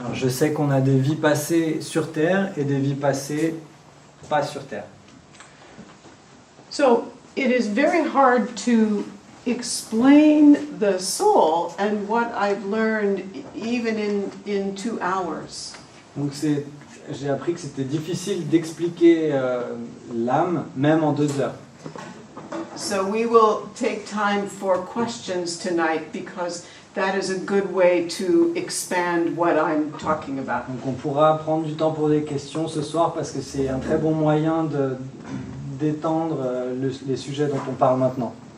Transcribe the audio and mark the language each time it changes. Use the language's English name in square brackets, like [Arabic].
[French] Alors, je sais qu'on a des vies passées sur Terre et des vies passées pas sur Terre. [English] So it is very hard to explain the soul and what I've learned even in 2 hours. [French] Donc j'ai appris que c'était difficile d'expliquer l'âme, même en 2 heures. [English] So we will take time for questions tonight because that is a good way to expand what I'm talking about. [French] Donc on pourra prendre du temps pour des questions ce soir parce que c'est un très bon moyen d'étendre les sujets dont on parle maintenant.